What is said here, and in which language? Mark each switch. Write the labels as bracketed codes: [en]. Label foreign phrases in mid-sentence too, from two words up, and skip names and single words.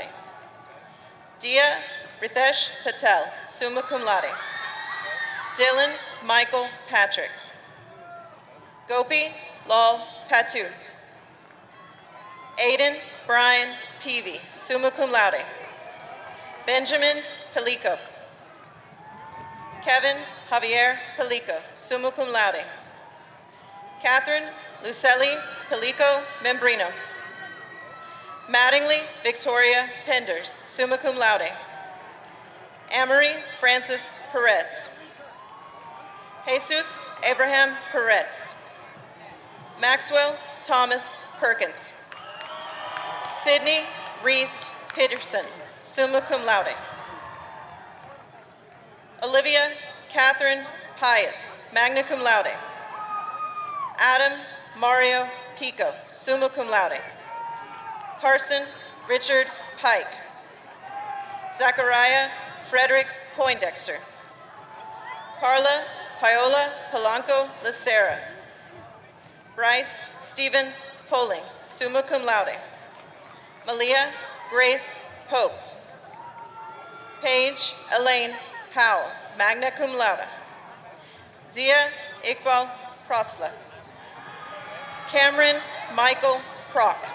[en] Dia Ritesh Patel, [la] summa cum laude. [en] Dylan Michael Patrick. Gopi Lal Patu. Aiden Brian Peavy, [la] summa cum laude. [en] Benjamin Pelico. Kevin Javier Pelico, [la] summa cum laude. [en] Catherine Lucelli Pelico Membrino. Mattingly Victoria Penders, [la] summa cum laude. [en] Amory Francis Perez. Jesus Abraham Perez. Maxwell Thomas Perkins. Sydney Reese Peterson, [la] summa cum laude. [en] Olivia Catherine Pius, [la] magna cum laude. [en] Adam Mario Pico, [la] summa cum laude. [en] Carson Richard Pike. Zachariah Frederick Poindexter. Carla Paola Polanco Lacera. Bryce Stephen Poling, [la] summa cum laude. [en] Malia Grace Pope. Paige Elaine Howell, [la] magna cum laude. [en] Zia Iqbal Prosla. Cameron Michael Prock.